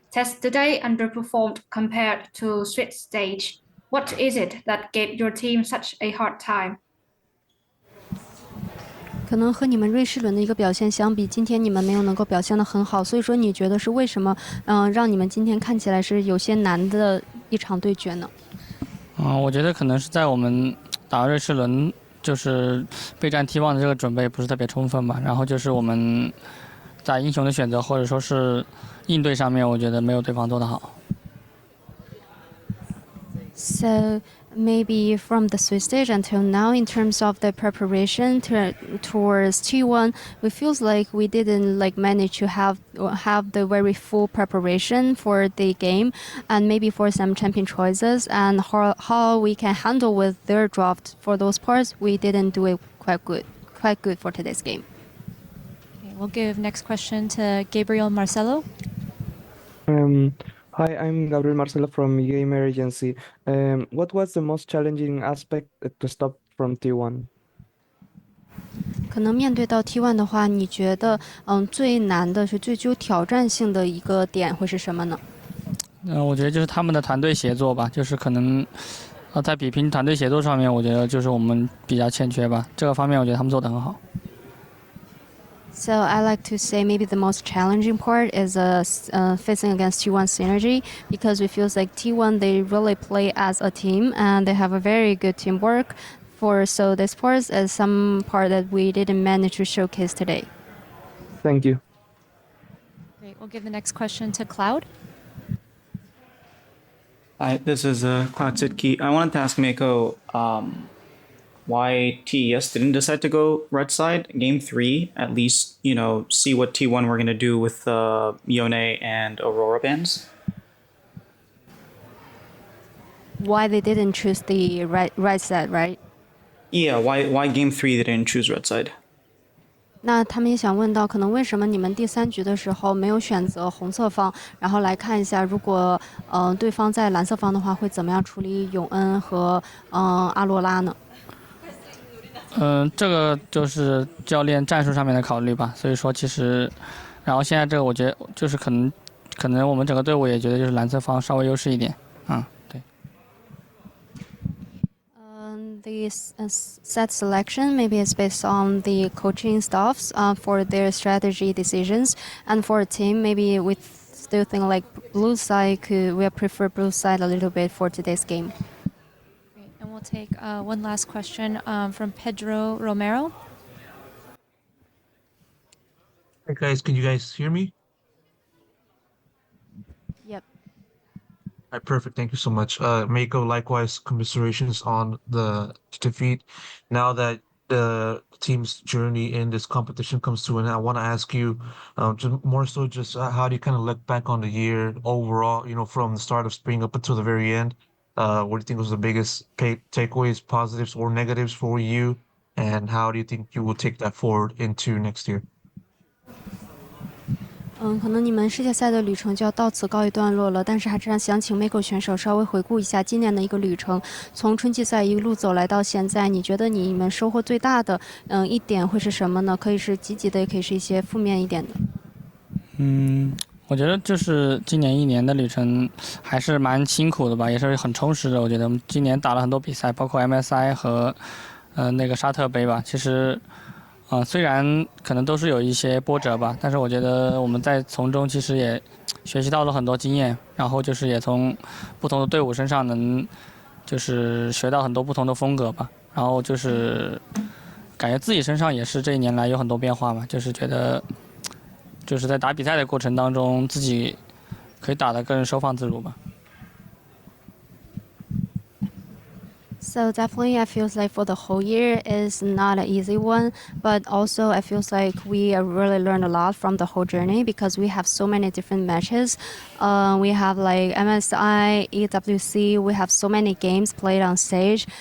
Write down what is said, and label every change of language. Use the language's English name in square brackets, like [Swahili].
[English] TES today underperformed compared to Street Stage. What is it that gave your team such a hard time? [Chinese] 可能和你们瑞士轮的一个表现相比，今天你们没有能够表现得很好，所以说你觉得是为什么，让你们今天看起来是有些难的一场对决呢？我觉得可能是在我们打瑞士轮就是备战 T1 的这个准备不是特别充分吧，然后就是我们在英雄的选择或者说是应对上面，我觉得没有对方做得好。 [English] So maybe from the Swiss stage until now, in terms of the preparation towards T1, we feels like we didn't like manage to have the very full preparation for the game, and maybe for some champion choices and how we can handle with their draft for those parts, we didn't do it quite good for today's game. Okay, we'll give next question to Gabriel Marcelo. Hi, I'm Gabriel Marcelo from Gamer Agency. What was the most challenging aspect to stop from T1? [Chinese] 可能面对到 T1 的话，你觉得最难的是最具有挑战性的一个点会是什么呢？我觉得就是他们的团队协作吧，就是可能在比拼团队协作上面，我觉得就是我们比较欠缺吧。这个方面我觉得他们做得很好。 [English] So I like to say maybe the most challenging part is facing against T1 synergy, because it feels like T1 they really play as a team and they have a very good teamwork. So this part is some part that we didn't manage to showcase today. Thank you. Great. We'll give the next question to Cloud. Hi, this is Cloud Sitki. I wanted to ask Meiko why TES didn't decide to go red side game 3. At least see what T1 we're gonna do with Yone and Aurora bans. Why they didn't choose the right side, right? Yeah, why game 3 they didn't choose red side? [Chinese] 那他们也想问到，可能为什么你们第3局的时候没有选择红色方，然后来看一下，如果对方在蓝色方的话，会怎么样处理永恩和阿罗拉呢？这个就是教练战术上面的考虑吧。所以说其实，然后现在这个我觉得就是可能我们整个队伍也觉得就是蓝色方稍微优势一点。对。 [English] The set selection maybe is based on the coaching staffs for their strategy decisions, and for a team maybe we still think like blue side we prefer blue side a little bit for today's game. Great. And we'll take one last question from Pedro Romero. Hey guys, can you guys hear me? Yep. All right, perfect. Thank you so much. Meiko, likewise, commiserations on the defeat. Now that the team's journey in this competition comes to an end, I want to ask you, just more so, just how do you kind of look back on the year overall? From the start of spring up until the very end. What do you think was the biggest takeaways, positives or negatives for you? And how do you think you will take that forward into next year? [Chinese] 可能你们世界赛的旅程就要到此告一段落了，但是还是想请 Meiko 选手稍微回顾一下今年的一个旅程，从春季赛一路走来到现在，你觉得你们收获最大的一点会是什么呢？可以是积极的，也可以是一些负面一点的。我觉得就是今年1年的旅程还是蛮辛苦的吧，也是很充实的。我觉得我们今年打了很多比赛，包括 MSI 和那个沙特杯吧。其实虽然可能都是有一些波折吧，但是我觉得我们在从中其实也学习到了很多经验，然后就是也从不同的队伍身上能就是学到很多不同的风格吧，然后就是感觉自己身上也是这1年来有很多变化嘛，就是觉得就是在打比赛的过程当中自己可以打得更收放自如吧。 [English] So definitely I feel like for the whole year is not an easy one, but also I feel like we really learned a lot from the whole journey, because we have so many different matches. We have like MSI, EWC, we have so many games played on stage.